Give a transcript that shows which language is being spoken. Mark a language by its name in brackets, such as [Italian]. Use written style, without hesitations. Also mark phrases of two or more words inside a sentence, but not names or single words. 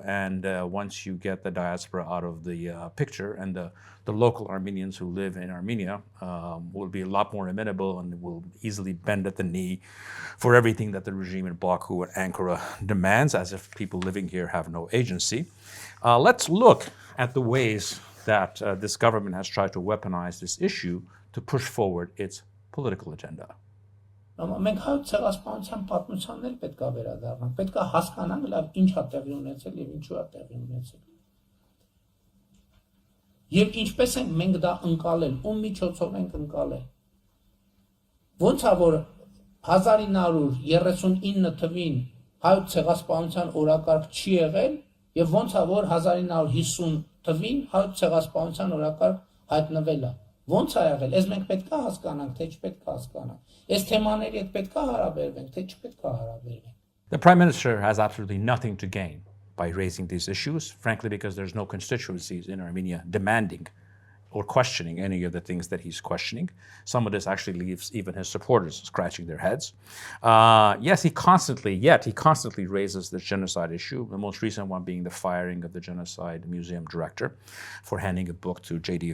[English] And once you get the diaspora out of the picture, and the local Armenians who live in Armenia will be a lot more amenable and will easily bend at the knee for everything that the regime in Baku and Ankara demands, as if people living here have no agency. Let's look at the ways that this government has tried to weaponize this issue to push forward its political agenda. [Armenian] Մենք հայոց ցեղասպանության պատմությանն էլ պետք է վերադառնանք, պետք է հասկանանք լավ ինչ է տեղի ունեցել եւ ինչու է տեղի ունեցել։ Եվ ինչպես ենք մենք դա ընկալել, ում միջոցով ենք ընկալել։ Ոնց է որ 1939 թվին հայոց ցեղասպանության օրակարգ չի եղել եւ ոնց է որ 1950 թվին հայոց ցեղասպանության օրակարգ հայտնվել է։ Ոնց է եղել, ես մենք պետք է հասկանանք, թե չպետք է հասկանանք։ Այս թեմաների հետ պետք է հարաբերվենք, թե չպետք է հարաբերվենք։ [English] The Prime Minister has absolutely nothing to gain by raising these issues, frankly, because there's no constituencies in Armenia demanding or questioning any of the things that he's questioning. Some of this actually leaves even his supporters scratching their heads. Yet he constantly raises this genocide issue, the most recent one being the firing of the genocide museum director for handing a book to J.D.